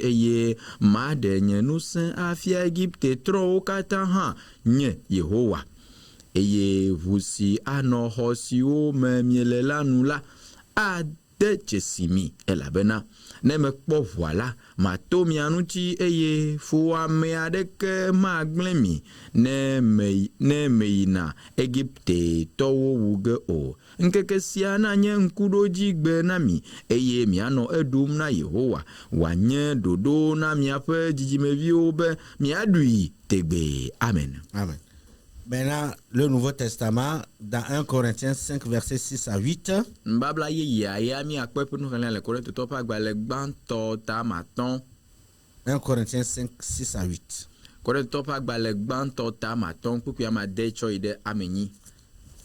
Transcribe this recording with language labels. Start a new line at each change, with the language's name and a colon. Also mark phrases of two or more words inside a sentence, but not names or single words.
Ewe: eye maɖe nye ŋusẽ afia Egypte trɔwo katã hã nye Yehowa eye ʋu si anɔ xɔ siwo me miele la nu la ade dzesi mi elabena ne mekpɔ ʋua la mato mia ŋuti eye fuame aɖeke magblẽ mi ne meyina Egipte tɔwo wu ge o. Ŋkeke sia nanye ŋkuɖodzigbe na mi eye mianɔ eɖum na Yehowa wòanye ɖoɖo na miaƒe dzidzimeviwo be miaɖui tegbe. Amen. Amen.
French: Maintenant, le Nouveau Testament, dans 1 Corinthiens 5, versets 6 à 8. 1 Corinthiens 5, 6 à 8.